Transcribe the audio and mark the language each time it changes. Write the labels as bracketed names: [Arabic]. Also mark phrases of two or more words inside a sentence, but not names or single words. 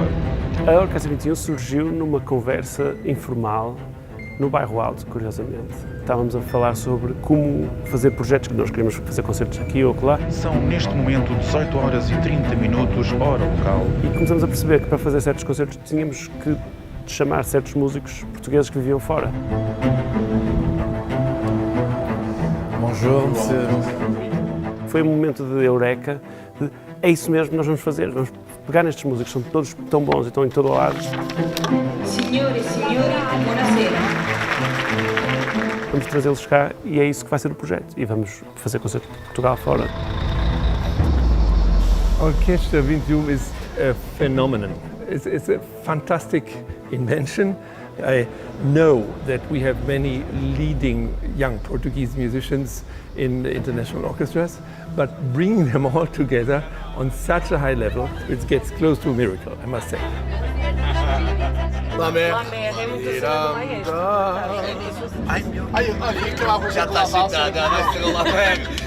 [Portuguese] A Orquestra 21 surgiu numa conversa informal no Bairro Alto, curiosamente. Estávamos a falar sobre como fazer projetos, que nós queríamos fazer concertos aqui ou lá. São neste momento 18 horas e 30 minutos, hora local. E começamos a perceber que para fazer certos concertos tínhamos que chamar certos músicos portugueses que viviam fora. [French] Bonjour, monsieur. [Portuguese] Foi um momento de eureka, de é isso mesmo que nós vamos fazer, vamos pegar nestes músicos, são todos tão bons e estão em todo o lado. [Italian] Signore e signori, buonasera. [Portuguese] Vamos trazê-los cá e é isso que vai ser o projeto. E vamos fazer concertos de Portugal fora. [English] Orchestra 21 is a phenomenon. It's a fantastic invention. I know that we have many leading young Portuguese musicians in international orchestras, but bringing them all together on such a high level, it gets close to a miracle, I must say. [Portuguese] La mer é muito já está sentada, vai ser o La Mer.